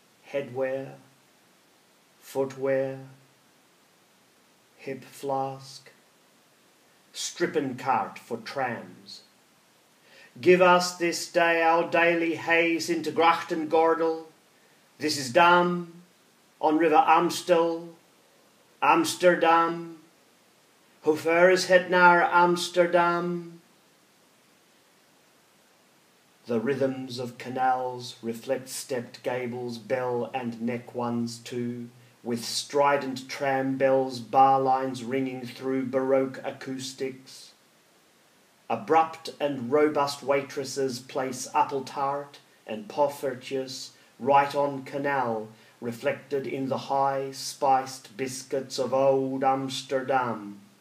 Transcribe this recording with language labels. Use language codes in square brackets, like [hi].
[en] Headwear, footwear, hip flask, stripping cart for trams. Give us this day our daily haze into Grachtengordel. This is Dam, on River Amstel, Amsterdam. [nl] Hoe ver is het naar Amsterdam? [en] The rhythms of canals reflect stepped gables, bell and neck ones too, with strident tram bells, bar lines ringing through Baroque acoustics. Abrupt and robust waitresses place apple tart and poffertjes right on canal, reflected in the high spiced biscuits of old Amsterdam.